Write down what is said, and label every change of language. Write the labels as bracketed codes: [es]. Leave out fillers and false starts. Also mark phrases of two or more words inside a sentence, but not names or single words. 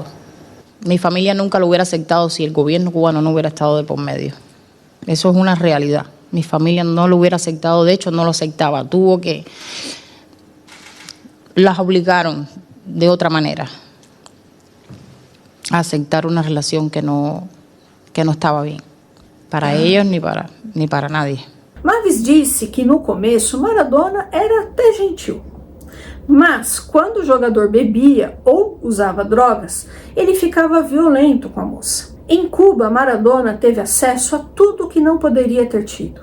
[es] Mi familia nunca lo hubiera aceptado si el gobierno cubano no hubiera estado de por medio. Eso es una realidad. Mi familia no lo hubiera aceptado, de hecho no lo aceptaba, las obligaron de otra manera a aceptar una relación que no [pt] estava bem para eles nem para [es] nadie. [pt] Mavis disse que no começo Maradona era até gentil, mas quando o jogador bebia ou usava drogas, ele ficava violento com a moça. Em Cuba, Maradona teve acesso a tudo que não poderia ter tido.